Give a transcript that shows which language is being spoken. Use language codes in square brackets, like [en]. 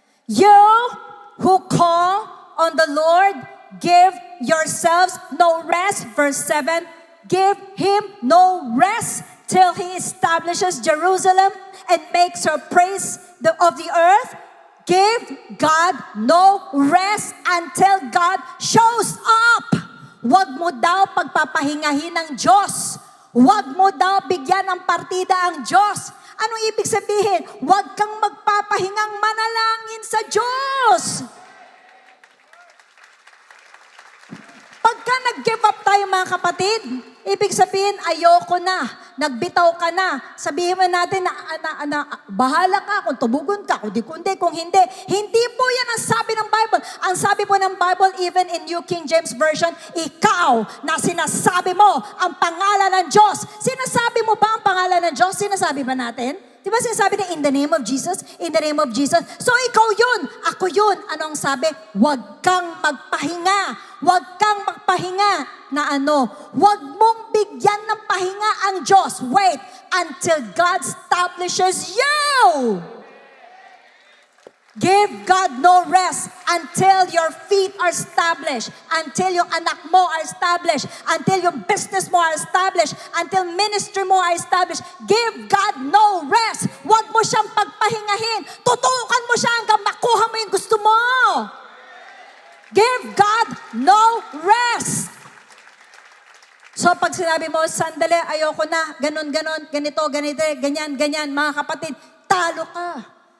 [en] You who call on the Lord, give yourselves no rest. Verse 7, give Him no rest till He establishes Jerusalem and makes her praise of the earth. Give God no rest until God shows up. [tl] Huwag mo daw pagpapahingahin ng Diyos. Huwag mo daw bigyan ng partida ang Diyos. Anong ibig sabihin? Huwag kang magpapahingang manalangin sa Diyos. Pagka nag-give up tayo, mga kapatid, ibig sabihin, ayoko na, nagbitaw ka na. Sabihin mo natin na bahala ka kung tubugon ka, kung hindi. Hindi po yan ang sabi ng Bible. Ang sabi po ng Bible, [en] even in New King James Version, [tl] ikaw na sinasabi mo ang pangalan ng Diyos. Sinasabi mo ba ang pangalan ng Diyos? Sinasabi ba natin? Di ba sinasabi na [en] in the name of Jesus? In the name of Jesus. [tl] So ikaw yun, ako yun. Anong sabi? Huwag kang magpahinga. Huwag kang magpahinga na ano. Huwag mong bigyan ng pahinga ang Diyos. [en] Wait until God establishes you. Give God no rest until your feet are established, until [tl] yung anak mo [en] are established, until yung business mo are established, until ministry mo are established. Give God no rest. [tl] Huwag mo siyang pagpahingahin. Tutukan mo siya hanggang makuha mo yung gusto mo. [en] Give God no rest. [tl] So pag sinabi mo, sandali, ayoko na, ganon, ganito, ganyan, mga kapatid, talo ka.